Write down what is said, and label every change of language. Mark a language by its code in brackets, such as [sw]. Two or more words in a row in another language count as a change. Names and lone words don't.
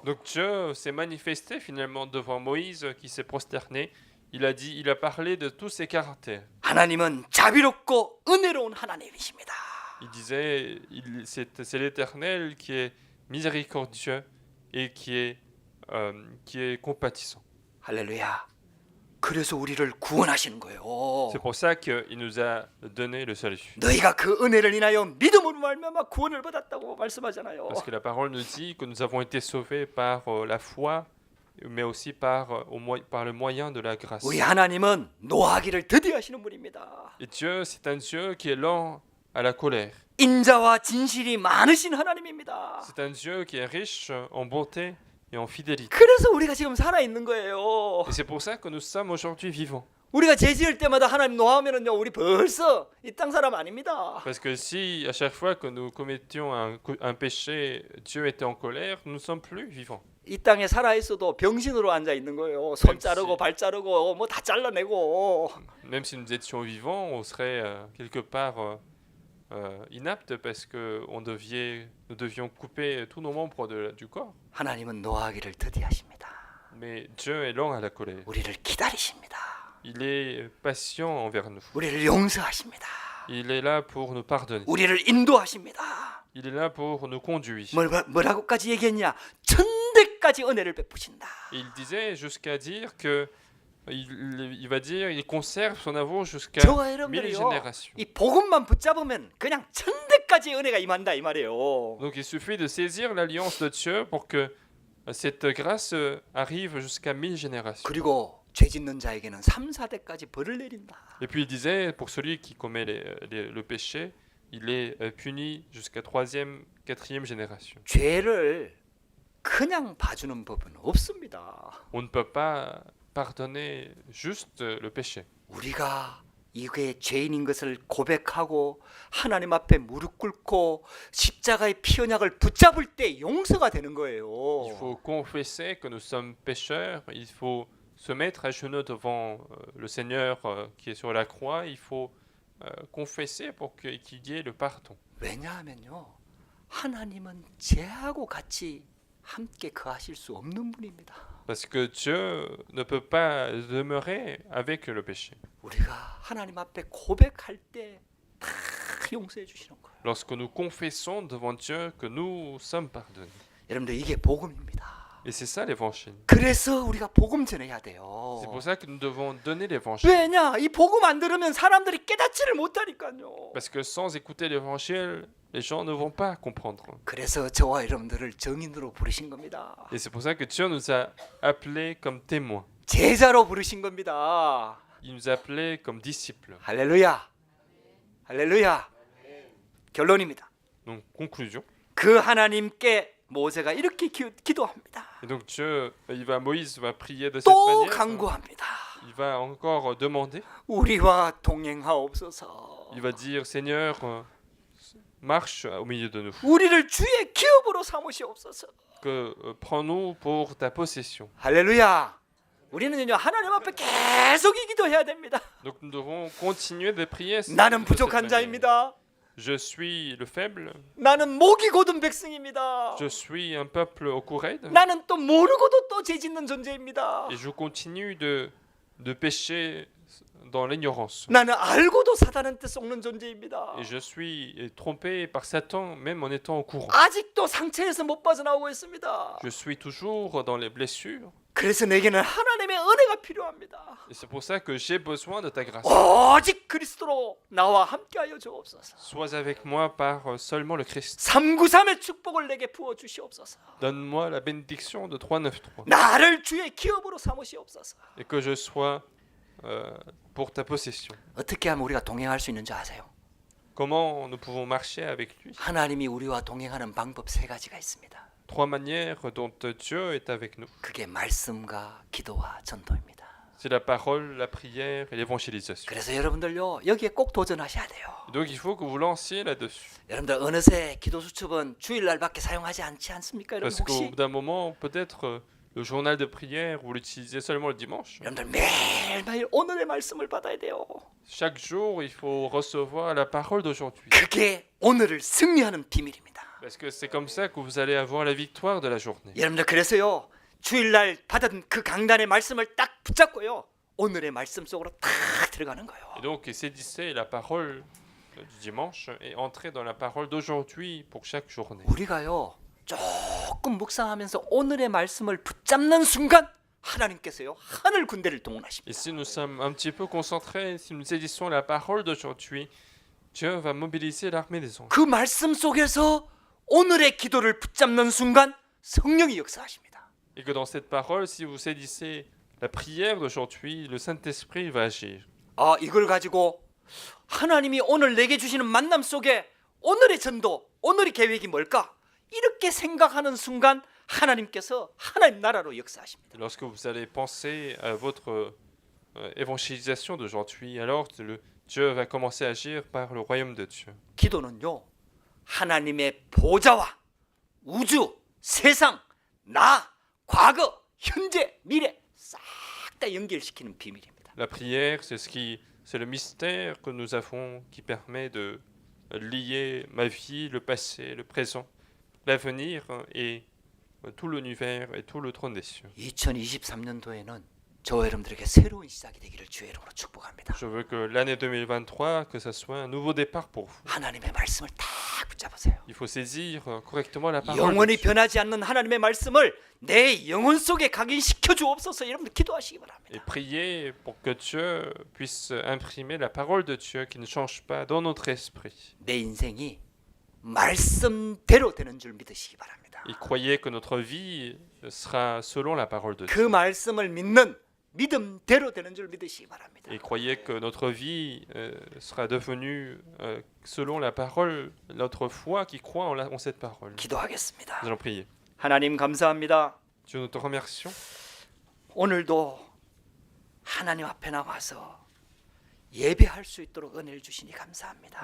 [fr] Donc Dieu s'est manifesté finalement devant Moïse qui s'est prosterné. Il a parlé de tous ses caractères. [ko] 하나님은 자비롭고 은혜로운 하나님이십니다. [fr] Il disait, c'est l'Éternel qui est miséricordieux et qui est compatissant. [ko] 할렐루야. 그래서 우리를 구원하시는 거예요. [fr] C'est pour ça qu'il nous a donné le salut. [ko] 너희가 그 은혜를 인하여 믿음으로 말미암아 구원을 받았다고 말씀하잖아요. [fr] Parce que la parole nous dit que nous avons été sauvés par la foi, mais aussi par le moyen de la grâce. [ko] 우리 하나님은 노하기를 더디하시는 분입니다. [fr] Et Dieu, c'est un Dieu qui est lent à la colère. [ko] 인자와 진실이 많으신 하나님입니다. [fr] C'est un Dieu qui est riche en bonté et en fidélité. [ko] 그래서 우리가 지금 살아 있는 거예요. [fr] Et c'est pour ça que nous sommes aujourd'hui vivants. [ko] 우리가 죄 지을 때마다 하나님 노하면은요, 우리 벌써 이 땅 사람 아닙니다. [fr] Parce que si à chaque fois que nous commettions un péché, Dieu était en colère, nous ne sommes plus vivants. [ko] 이 땅에 살아 있어도 병신으로 앉아 있는 거예요. 손 MC. 자르고 발 자르고 뭐 다 잘라내고. [fr] Même si nous étions vivants, on serait quelque part inapte parce que nous devions couper tous nos membres du corps. [ko] 하나님은 노하기를 더디하십니다. [fr] Mais Dieu est lent à la colère. [ko] 우리를 기다리십니다. [fr] Il est patient envers nous. [ko] 우리를 용서하십니다. [fr] Il est là pour nous pardonner. [ko] 우리를 인도하십니다. [fr] Il est là pour nous conduire. [ko] 뭐라고까지 얘기했냐? 천대까지 은혜를 베푸신다. [fr] Et il disait jusqu'à dire que il va dire il conserve son amour jusqu'à [ko] 저와 1000 여러분들이요, [fr] générations. [ko] 이 복음만 붙잡으면 그냥 천대까지 은혜가 임한다 이 말이에요. [fr] Donc il suffit de saisir l'alliance de Dieu pour que cette grâce arrive jusqu'à 1000 générations. [ko] 그리고 죄 짓는 자에게는 3, 4대까지 벌을 내린다. [fr] Et puis il disait, pour celui qui commet le péché, il est puni jusqu'à 3e, 4e génération. [ko] 죄를 그냥 봐주는 법은 없습니다. [fr] On ne peut pas pardonner juste le péché. [ko] 우리가 이게 죄인인 것을 고백하고 하나님 앞에 무릎 꿇고 십자가의 피 언약을 붙잡을 때 용서가 되는 [fr] Il [ko] 거예요. [fr] faut confesser que nous sommes pécheurs, il faut se mettre à genoux devant le Seigneur qui est sur la croix, il faut confesser pour qu'il y ait le pardon. [ko] 왜냐하면요, 하나님은 죄하고 같이 함께 거하실 수 없는 분입니다. [fr] Parce que Dieu ne peut pas demeurer avec le péché. [ko] 우리가 하나님 앞에 고백할 때 다 용서해 주시는 거예요. [fr] Lorsque nous confessons devant Dieu que nous sommes pardonnés. [ko] 여러분들, 이게 복음입니다. [fr] Et c'est ça l'évangile. [ko] 그래서 우리가 복음 전해야 돼요. [fr] C'est pour ça que nous devons donner l'évangile. [ko] 왜냐? 이 복음 안 들으면 사람들이 깨닫지를 못하니까요. [fr] Parce que sans écouter l'évangile, les gens ne vont pas comprendre. [ko] 그래서 저와 여러분들을 증인으로 부르신 겁니다. [fr] Et c'est pour ça que Dieu nous a appelés comme témoins. [ko] 제자로 부르신 겁니다. [fr] Il nous a appelés comme disciples. [ko] 할렐루야. 할렐루야. 결론입니다. [fr] Donc, conclusion. [ko] 그 하나님께 모세가 이렇게 기도합니다. [fr] Et donc Moïse va prier de cette [ko] 또 [fr] manière. [ko] 간구합니다. [fr] Il va encore demander. [ko] 우리와 동행하옵소서. [fr] Il va dire, Seigneur, marche au milieu de nous. [ko] 우리를 주의 기업으로 삼으시옵소서. [fr] Prends-nous pour ta possession. [ko] 할렐루야. 우리는요 하나님 앞에 계속 이 기도해야 됩니다. [fr] Donc nous devons continuer de prier. [ko] 나는 [fr] de cette [ko] 부족한 [fr] manière. [ko] 자입니다. [fr] Je suis le faible. [ko] 나는 목이 곧은 백성입니다. [fr] Je suis un peuple au courrier. [ko] 나는 또 모르고도 또 죄짓는 존재입니다. [fr] Et je continue de pécher dans l'ignorance. [ko] 나는 알고도 사단한테 속는 존재입니다. [fr] Et je suis trompé par Satan même en étant au courant. [ko] 아직도 상처에서 못 빠져나오고 있습니다. [fr] Je suis toujours dans les blessures. [ko] 그래서 내게는 하나님의 은혜가 필요합니다. [fr] Et c'est pour ça que j'ai besoin de ta grâce. [ko] 오직 그리스도로 나와 함께하여 주옵소서. [fr] Sois avec moi par seulement le Christ. [ko] 393의 축복을 내게 부어 주시옵소서. [fr] Donne-moi la bénédiction de 393. [ko] 나를 주의 기업으로 삼으시옵소서. [fr] Et que je sois pour ta possession. [ko] 어떻게 하면 우리가 동행할 수 있는지 아세요? [fr] Comment nous pouvons marcher avec lui? [ko] 하나님이 우리와 동행하는 방법 세 가지가 있습니다. [fr] Trois manières dont Dieu est avec nous. [ko] 그게 말씀과 기도와 전도입니다. [fr] C'est la parole, la prière et l'évangélisation. [ko] 그래서 여러분들요 여기에 꼭 도전하셔야 돼요. [fr] Donc il faut que vous lanciez là-dessus. [ko] 여러분들 어느새 기도 수첩은 주일날밖에 사용하지 않지 않습니까? 여러분 [fr] Parce qu'au [ko] 혹시 [fr] bout d'un moment, peut-être le journal de prière, vous l'utilisez seulement le dimanche. [ko] 여러분들 매일매일 오늘의 말씀을 받아야 돼요. [fr] Chaque jour, il faut recevoir la parole d'aujourd'hui. [ko] 그게 오늘을 승리하는 비밀입니다. [fr] Parce que c'est comme ça que vous allez avoir la victoire de la journée. [ko] 여러분들 그래서요 주일날 받은 그 강단의 말씀을 딱 붙잡고요 오늘의 말씀 속으로 탁 들어가는 거예요. [fr] Et donc, saisissez la parole du dimanche et entrez dans la parole d'aujourd'hui pour chaque journée. [ko] 우리가요 조금 묵상하면서 오늘의 말씀을 붙잡는 순간 하나님께서요 하늘 군대를 동원하십니다. [fr] Et si nous sommes un petit peu concentrés, si nous saisissons la parole d'aujourd'hui, Dieu va mobiliser l'armée des anges. [ko] 그 말씀 속에서 오늘의 기도를 붙잡는 순간 성령이 역사하십니다. [fr] Et que dans cette parole, si vous saisissez la prière d'aujourd'hui, le Saint-Esprit va agir. [ko] 아 이걸 가지고 하나님이 오늘 내게 주시는 만남 속에 오늘의 전도, 오늘의 계획이 뭘까? 이렇게 생각하는 순간 하나님께서 하나님 나라로 역사하십니다. [fr] Et lorsque vous allez penser à votre évangélisation d'aujourd'hui, alors Dieu va commencer à agir par le royaume de Dieu. [ko] 기도는요 하나님의 보좌와 우주, 세상, 나, 과거, 현재, 미래 싹 다 연결시키는 비밀입니다. [fr] La prière, c'est le mystère que nous avons qui permet de lier ma vie, le passé, le présent, l'avenir et tout l'univers et tout le trône des cieux. [ko] 2023년도에는 저와 여러분들에게 새로운 시작이 되기를 주의 이름으로 축복합니다. [fr] Je veux que l'année 2023, que ça soit un nouveau départ pour vous. [ko] 하나님의 말씀을 딱 붙잡으세요. [fr] Il faut saisir correctement la parole de [ko] 영원히 [fr] Dieu. [ko] 변하지 않는 하나님의 말씀을 내 영혼 속에 각인시켜 주옵소서. 여러분들 기도하시기 바랍니다. [fr] Et prier pour que Dieu puisse imprimer la parole de Dieu qui ne change pas dans notre esprit. [ko] 내 인생이 말씀대로 되는 줄 믿으시기 바랍니다. [fr] Et croyez que notre vie sera selon la parole de [ko] 그 [fr] Dieu. [ko] 말씀을 믿는 믿음대로 되는 줄 믿으시기 바랍니다. [fr] Et croyez que notre vie sera devenue selon la parole, notre foi qui croit en cette parole. [ko] 기도하겠습니다. [fr] Nous allons prier. [ko] 하나님 감사합니다. [fr] Dieu, nous te remercions. [ko] 오늘도 하나님 앞에 나와서 예배할 수 있도록 은혜를 주시니 감사합니다.